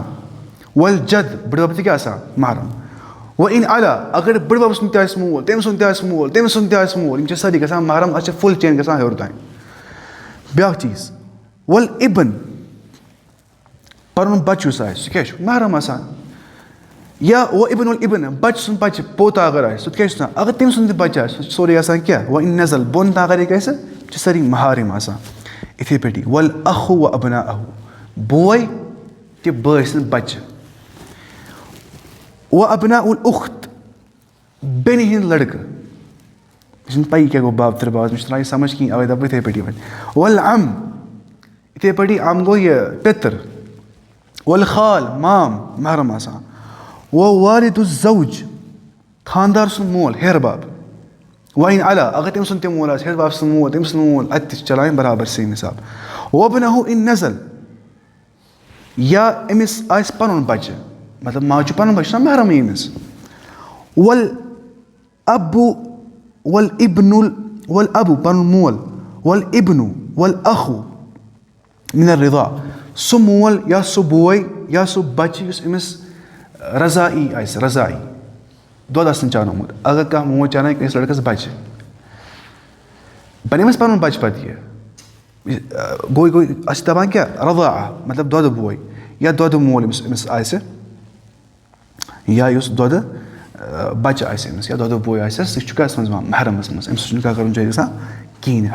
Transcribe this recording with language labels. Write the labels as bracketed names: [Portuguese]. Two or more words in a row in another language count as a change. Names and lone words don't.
[Kashmiri] والجد بٕڈبب تہِ کیٛاہ آسان محرم. وۄنۍ [Arabic] اِن علا [Kashmiri] اگر بٕڈبب سُنٛد تہِ آسہِ مول تٔمۍ سُنٛد تہِ آسہِ مول تٔمۍ سُنٛد تہِ آسہِ مول یِم چھِ سٲری گژھان محرم اَتھ چھِ فُل چین گژھان ہیوٚر تانۍ. بیٛاکھ چیٖز والابن پَنُن بَچہٕ یُس آسہِ سُہ کیٛاہ چھُ محرم آسان. یا [Arabic] وابن الابن [Kashmiri] بَچہٕ سُنٛد بَچہٕ پوتا اگر آسہِ سُہ تہِ کیٛاہ چھُ آسان اگر تٔمۍ سُنٛد تہِ بَچہٕ آسہِ سُہ چھُ سورُے آسان کیٛاہ وۄنۍ [Arabic] اِن نزل [Kashmiri] بۄن تام اگر یہِ گژھِ یہِ چھِ سٲری محارم آسان. یِتھَے پٲٹھی [Arabic] والاخ وابناءہ [Kashmiri] بوے تہِ بٲے سٕنٛدۍ بَچہٕ. [Arabic] وابناء الاخت [Kashmiri] بیٚنہِ ہِنٛدۍ لٔڑکہٕ مےٚ چھِنہٕ پَیی کیٛاہ گوٚو باب ترٛباز مےٚ چھُنہٕ تران یہِ سَمجھ کِہیٖنۍ اَوَے دَپہٕ بہٕ یِتھَے پٲٹھی وۄنۍ. والعم یِتھَے پٲٹھی عم گوٚو یہِ پِتٕر. والخال مام محرم آسان. ووالد الزوج خاندار سُنٛد مول ہیٚہر باب. وۄنۍ [Arabic] اِن علا [Kashmiri] اگر تٔمۍ سُنٛد تہِ مول آسہِ ہیٚہر باب سُنٛد مول تٔمۍ سُنٛد مول اَتہِ تہِ چھِ چلاوٕنۍ برابر سیم حِساب. [Arabic] وابنہُ اِن نزل [Kashmiri] یا أمِس آسہِ پَنُن بَچہٕ مطلب ماجہِ چھُ پَنُن بَچہٕ چھُ آسان محرمٕے أمِس. [Arabic] والابُ والابُ [Kashmiri] پَنُن مول [Arabic] والابنُ والاخُ من الرضا [Kashmiri] سُہ مول یا سُہ بوے یا سُہ بَچہٕ یُس أمِس رضایی آسہِ رضایی دۄد آسہِ نہٕ چاونومُت. اگر کانٛہہ موج چاونایہِ کٲنٛسہِ لٔڑکَس بَچہٕ بَنہِ أمِس پَنُن بَچہٕ پَتہٕ یہِ گوٚو اَسہِ چھِ دَپان کیٛاہ رضا مطلب دۄدٕ بوے یا دۄدٕ مول أمِس آسہِ یا یُس دۄدٕ بَچہٕ آسہِ أمِس یا دۄدٕ بوے آسٮ۪س سُہ چھُ کَتھ منٛز یِوان محرمَس منٛز أمِس سۭتۍ چھُنہٕ کانٛہہ کَرُن جٲیِز گژھان کِہیٖنۍ نہٕ.